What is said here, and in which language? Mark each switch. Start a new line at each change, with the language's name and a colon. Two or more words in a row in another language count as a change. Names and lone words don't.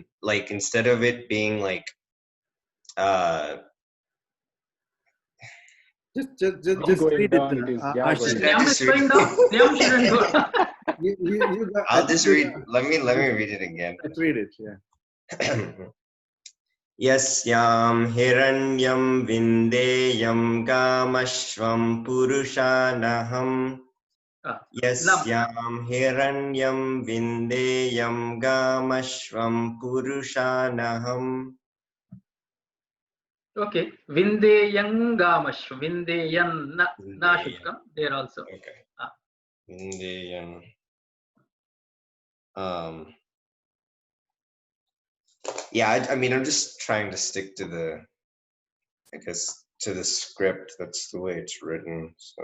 English: Like instead of it being like just going read down, it. it is Ashish. Nyam is going down. Nyam shouldn't go down. I'll just read. Let me read it again. Let's read it. Yeah.
Sanskrit: Yasyam hiranyam vindeyam gamashvam purushanaham. Yasyam hiranyam vindeyam gamashvam purushanaham.
English: Okay.
Sanskrit: Vindeyam gamashvam.
English: Vindeyan na should come there also. Okay. Vindeyam. Yeah, I mean, I'm just trying to stick to the script. That's the way it's written. So.